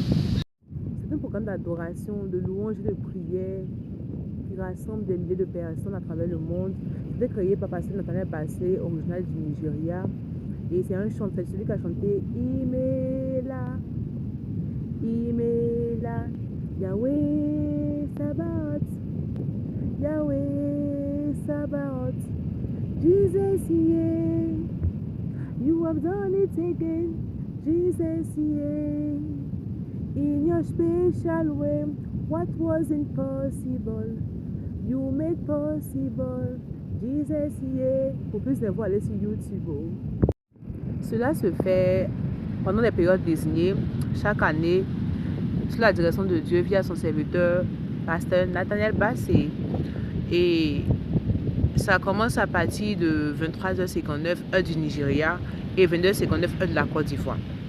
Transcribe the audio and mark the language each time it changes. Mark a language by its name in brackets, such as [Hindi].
[French] C'est un programme d'adoration, de louange et de prière qui rassemble des milliers de personnes à travers le monde. C'était créé par Pasteur Nathaniel Bassey, original du Nigeria. Et c'est un chanteur, celui qui a chanté Imela, Imela, Yahweh Sabaoth. [English] Yahweh Sabaoth, Jesus, yeah, you have done it again, Jesus, yeah, in your special way, what was impossible, you made possible, Jesus, yeah. [French] Pour plus d'infos, allez sur YouTube. Cela se fait pendant des périodes désignées, chaque année, sous la direction de Dieu via son serviteur, Pasteur Nathaniel Bassey. Et ça commence à partir de 23h59 heure du Nigeria et 22h59 heure de la Côte d'Ivoire.